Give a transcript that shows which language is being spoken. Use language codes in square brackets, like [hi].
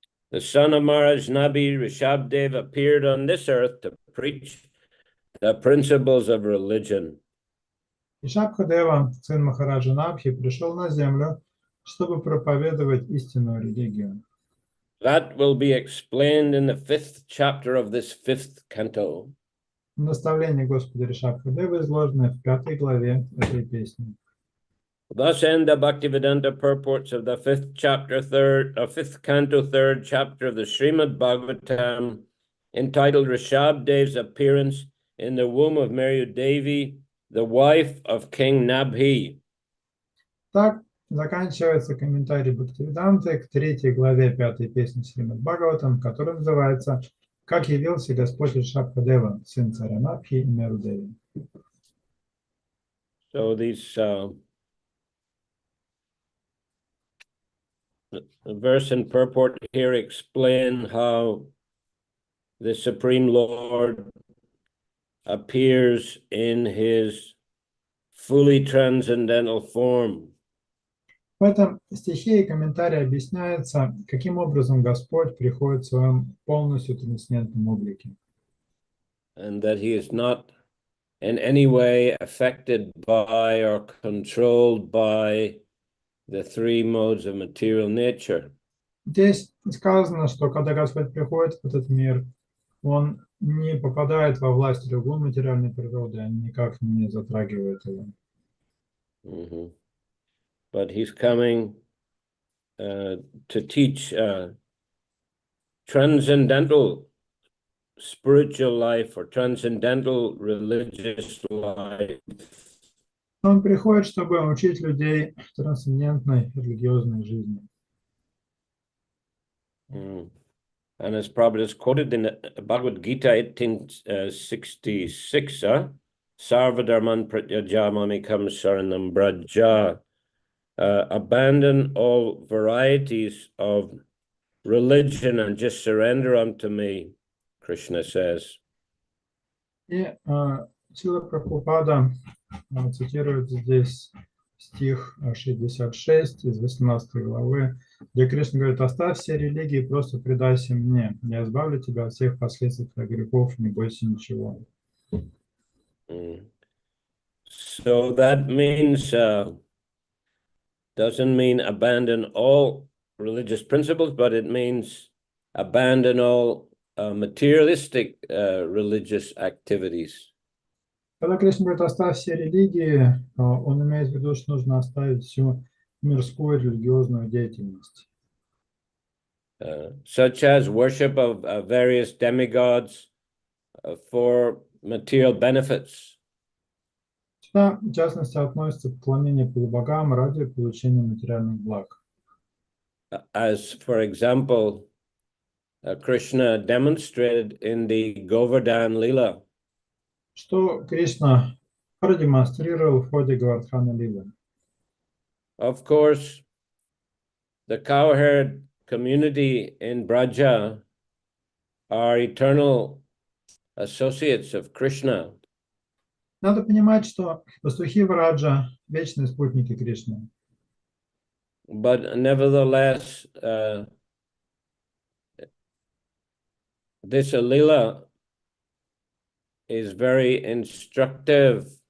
[en] The son of Maharaj Nabi, Rishabdev, appeared on this earth to preach the principles of religion. [ru] Ришабхадева, сын Махараджа Набхи, пришел на землю, чтобы проповедовать истинную религию. [en] That will be explained in the 5th chapter of this 5th canto. [ru] Наставления Господа Ришабхадевы изложены в 5 главе этой песни. [en] Thus end the Bhaktivedanta purports of the 5th chapter, 5th canto, 3rd chapter of the Shrimad Bhagavatam, entitled Rishabdev's appearance in the womb of Devi, the wife of King Nabhi. [ru] Так заканчивается комментарий Бхактивиданты к 3 главе 5 песни Шримад Бхагаватам, который называется «Как явился Господь Ришабхадева, сын царя Набхи и Мерудеви». [en] So these the verse and purport here explain how the Supreme Lord appears in his fully transcendental form. [ru] В этом стихе и комментарии объясняется, каким образом Господь приходит в своем полностью трансцендентном облике. [en] And that he is not in any way affected by or controlled by the 3 modes of material nature. [ru] Здесь сказано, что когда Господь приходит в этот мир, Он не попадает во власть 3 материальной природы, они никак не затрагивают его. [en] But he's coming to teach transcendental spiritual life or transcendental religious life. [ru] Он приходит, чтобы учить людей трансцендентной религиозной жизни. [en] And as Prabhupada is quoted in Bhagavad Gita 1866, [sa] Sarvadharman pratyajamamikam saranam braja, [en] abandon all varieties of religion and just surrender unto me, Krishna says. [ru] И Шрила Прабхупада цитирует здесь стих 66 из 18 главы, где Кришна говорит: «Оставь все религии, просто предайся мне. Я избавлю тебя от всех последствий твоих грехов, не бойся ничего». [en] So that means, doesn't mean abandon all religious principles, but it means abandon all materialistic religious activities. [ru] Когда Кришна говорит: «Оставь все религии», он имеет в виду, что нужно оставить всю мирскую религиозную деятельность. [en] Such as worship of various demigods for material benefits. [ru] Сюда, в частности, относится поклонение полубогам ради получения материальных благ. [en] As, for example, Krishna demonstrated in the Govardhan Lila. [ru] Что Кришна продемонстрировал в ходе Говардхана Лилы. [en] Of course, the cowherd community in Braja are eternal associates of Krishna. [ru] Надо понимать, что пастухи Враджа – вечные спутники Кришны. [en] But nevertheless, this Lila is very instructive.